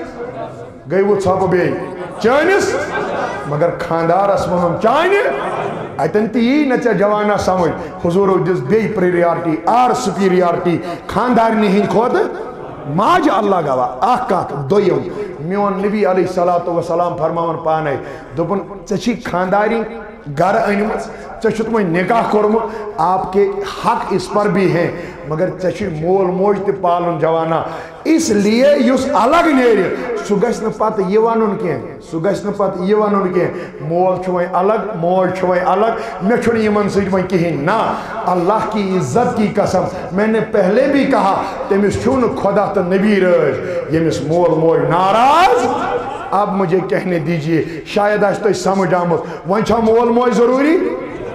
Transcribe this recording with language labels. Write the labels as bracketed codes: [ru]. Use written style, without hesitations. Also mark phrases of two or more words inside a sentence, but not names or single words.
[ks] گٔے وۄنۍ ژھۄپہٕ بیٚیہِ چٲنِس مگر خاندارس ووٚنُن چانہِ اتن تہِ یی نہٕ ژےٚ جوانا سمجھ حضوٗرو دِژ بیٚیہِ [en] priority or superiority [ks] خاندارنہِ ہِنٛدۍ کھۄتہٕ ماجہِ اللہ گواہ اکھ کتھ دوٚیِم میون نبی [ar] علیہ الصلوۃ والسلام [ks] فرماوان پانے دوٚپُن ژےٚ چھی خاندارِنۍ گھر أنمٕژ ژےٚ چھُتھ وۄنۍ نکاح کوٚرمُت [ur] آپ کے حق اس پر بھی ہیں [ks] مگر ژےٚ چھُے مول موج تہِ پالُن جوانا [ur] اس لیے [ks] یُس الگ نیرِ سہ گژھِ نہٕ پتہٕ یہِ وَنُن کینٛہہ سہ گژھِ نہٕ پتہٕ یہِ وَنُن کینٛہہ مول چھُ وۄنۍ الگ موج چھُ وۄنۍ الگ مےٚ چھُنہٕ یِمن سۭتۍ وۄنۍ کِہیٖنۍ نہ [ur] اللہ کی عزت کی قسم میں نے پہلے بھی کہا [ks] تٔمِس چھُو نہٕ خدا تہٕ نبی رٲض ییٚمِس مول موج ناراض [ur] اب مجھے کہنے دیجئے [ks] شاید آسہِ تۄہہِ سمجھ آمُت وۄنۍ چھا مول موج ضروٗری